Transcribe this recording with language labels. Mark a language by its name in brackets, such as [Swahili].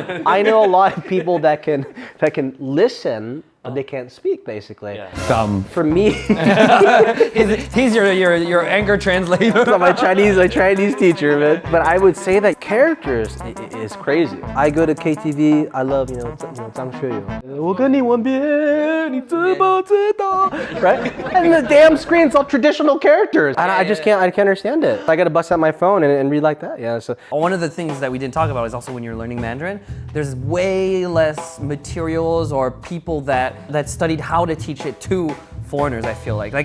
[English] I know a lot of people that can listen, but they can't speak, basically. Dumb. For me, He's your anger translator. my Chinese teacher, man. But I would say that characters is crazy. I go to KTV. I love Zhang Xueyou. [Chinese] 我跟你吻别，你知不知道? [English] Right? And the damn screen's all traditional characters. And I can't understand it. I gotta bust out my phone and read like that. Yeah. So One of the things that we didn't talk about is also when you're learning Mandarin, there's way less materials or people that studied how to teach it to foreigners, I feel like.